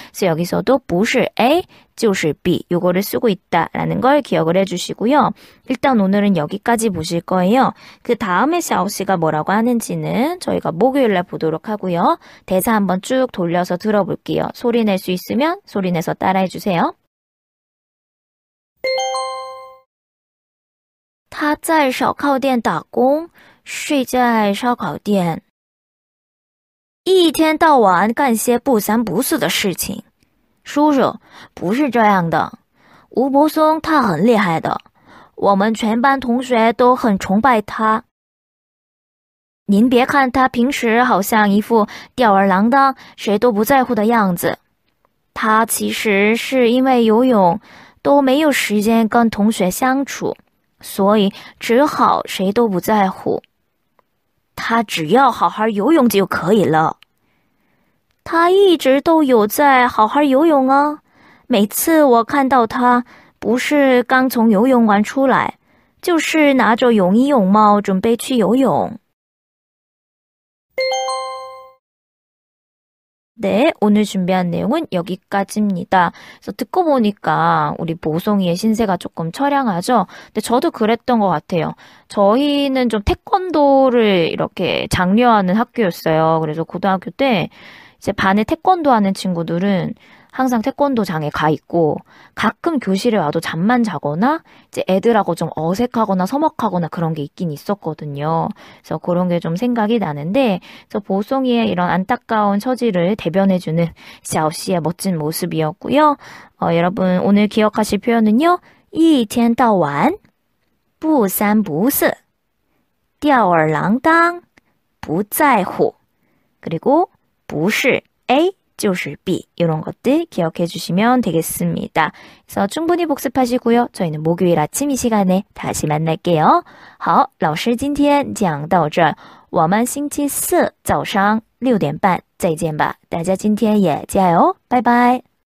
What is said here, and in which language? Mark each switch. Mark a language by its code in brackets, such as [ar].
[ko] 그래서 여기서도 [zh] 不是 A 就是 B [ko] 요거를 쓰고 있다라는 걸 기억을 해주시고요. 일단 오늘은 여기까지 보실 거예요. 그 다음에 샤오씨가 뭐라고 하는지는 저희가 목요일날 보도록 하고요. 대사 한번 쭉 돌려서 들어볼게요. 소리 낼 수 있으면 소리 내서 따라해주세요. [zh] 他在烧烤店打工睡在烧烤店，一天到晚干些不三不四的事情。叔叔，不是这样的，吴柏松他很厉害的，我们全班同学都很崇拜他。您别看他平时好像一副吊儿郎当、谁都不在乎的样子，他其实是因为游泳都没有时间跟同学相处，所以只好谁都不在乎。他只要好好游泳就可以了。他一直都有在好好游泳啊，每次我看到他，不是刚从游泳馆出来，就是拿着泳衣泳帽准备去游泳。 [ko] 네, 오늘 준비한 내용은 여기까지입니다. 그래서 듣고 보니까 우리 보송이의 신세가 조금 처량하죠? 근데 저도 그랬던 것 같아요. 저희는 좀 태권도를 이렇게 장려하는 학교였어요. 그래서 고등학교 때 이제 반에 태권도 하는 친구들은 항상 태권도장에 가 있고 가끔 교실에 와도 잠만 자거나 이제 애들하고 좀 어색하거나 서먹하거나 그런 게 있긴 있었거든요. 그래서 그런 게 좀 생각이 나는데 그래서 보송이의 이런 안타까운 처지를 대변해주는 샤오씨의 멋진 모습이었고요. 여러분 오늘 기억하실 표현은요. [zh] 一天到晚不三不四吊儿郎当不在乎 [ko] 그리고 [zh] 不是 A 就是 B [ko] 이런 것들 기억해 주시면 되겠습니다. 그래서 충분히 복습하시고요. 저희는 목요일 아침 이 시간에 다시 만날게요. [zh] 好，老师今天讲到这儿，我们星期四早上6点半再见吧。大家今天也加油，拜拜。